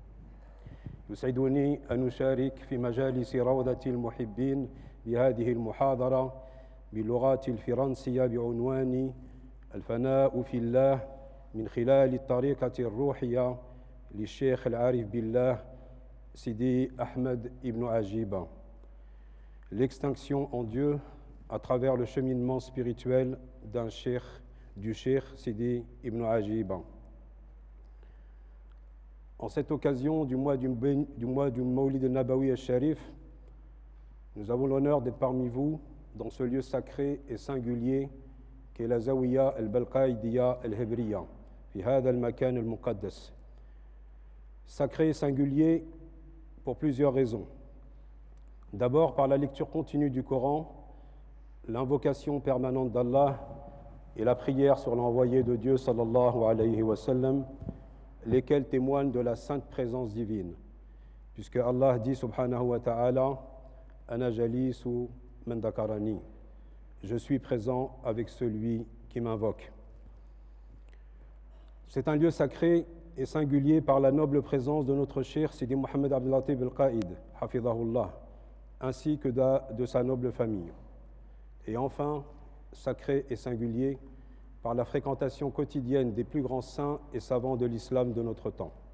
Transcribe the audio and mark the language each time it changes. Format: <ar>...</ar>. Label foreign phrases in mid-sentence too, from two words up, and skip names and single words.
<ar>يسعدني أن أشارك في مجالس روضة المحبين بهذه المحاضرة باللغة الفرنسية بعنوان الفناء في الله من خلال الطريقة الروحية للشيخ العارف بالله Sidi Ahmed Ibn Ajiba.</ar> <fr>L'extinction en Dieu à travers le cheminement spirituel du cheikh Sidi Ibn Ajiba. En cette occasion du mois du</fr> <ar>المولد النبوي الشريف,</ar> <fr>nous avons l'honneur d'être parmi vous dans ce lieu sacré et singulier qu'est la Zawiya al-Balqaïdiya al-Hibriya,</fr> <ar>في هذا المكان المقدس.</ar> <fr>Sacré et singulier pour plusieurs raisons. D'abord, par la lecture continue du Coran, l'invocation permanente d'Allah et la prière sur l'envoyé de Dieu</fr> <ar>صلى الله عليه وسلم,</ar> <fr>lesquels témoignent de la sainte présence divine, puisque Allah dit</fr> <ar>سبحانه وتعالى أنا جليس من ذكرني,</ar> <fr>je suis présent avec celui qui m'invoque. C'est un lieu sacré et singulier par la noble présence de notre cheikh Sidi Mohamed Abdel Latif al-Qaïd, hafidhahullah, ainsi que de sa noble famille. Et enfin, sacré et singulier par la fréquentation quotidienne des plus grands saints et savants de l'islam de notre temps.</fr>